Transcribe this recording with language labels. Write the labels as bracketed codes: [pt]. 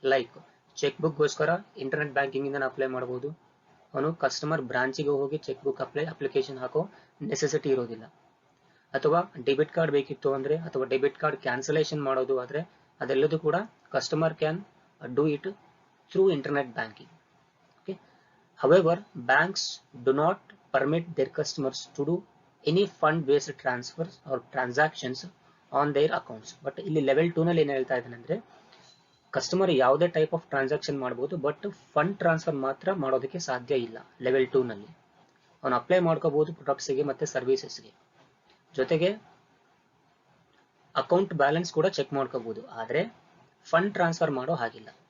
[kn] Like cheque book ಗೋಸ್ಕರ internet banking ಇಂದ apply ಮಾಡಬಹುದು. ಅವನು ಕಸ್ಟಮರ್ ಬ್ರಾಂಚಿಗೆ ಹೋಗಿ ಚೆಕ್ ಬುಕ್ ಅಪ್ಲಿಕೇಶನ್ ಹಾಕೋ ನೆಸೆಸಿಟಿ ಇರೋದಿಲ್ಲ. ಅಥವಾ ಡೆಬಿಟ್ ಕಾರ್ಡ್ ಬೇಕಿತ್ತು ಅಂದ್ರೆ, ಅಥವಾ ಡೆಬಿಟ್ ಕಾರ್ಡ್ ಕ್ಯಾನ್ಸಲೇಷನ್ ಮಾಡೋದು ಆದ್ರೆ ಅದೆಲ್ಲದೂ ಕೂಡ [en] Customer can do it through internet banking. Okay. However, banks do not permit their customers to do any fund-based transfers or transactions on their accounts. But [kn] ಇಲ್ಲಿ level 2 ನಲ್ಲಿ ಏನ್ ಹೇಳ್ತಾ ಇದ್ದಾನೆ ಅಂದ್ರೆ, ಕಸ್ಟಮರ್ ಯಾವುದೇ ಟೈಪ್ ಆಫ್ ಟ್ರಾನ್ಸಾಕ್ಷನ್ ಮಾಡಬಹುದು, but fund transfer ಮಾತ್ರ ಮಾಡೋದಕ್ಕೆ ಸಾಧ್ಯ ಇಲ್ಲ ಲೆವೆಲ್ 2 ನಲ್ಲಿ. ಅವನು ಅಪ್ಲೈ ಮಾಡ್ಕೋಬಹುದು ಪ್ರಾಡಕ್ಟ್ಸ್ಗೆ ಮತ್ತೆ ಸರ್ವಿಸಸ್ಗೆ, ಜೊತೆಗೆ ಅಕೌಂಟ್ ಬ್ಯಾಲೆನ್ಸ್ ಕೂಡ ಚೆಕ್ ಮಾಡ್ಕೋಬಹುದು, ಆದ್ರೆ ಫಂಡ್ ಟ್ರಾನ್ಸ್ಫರ್ ಮಾಡೋ ಹಾಗಿಲ್ಲ.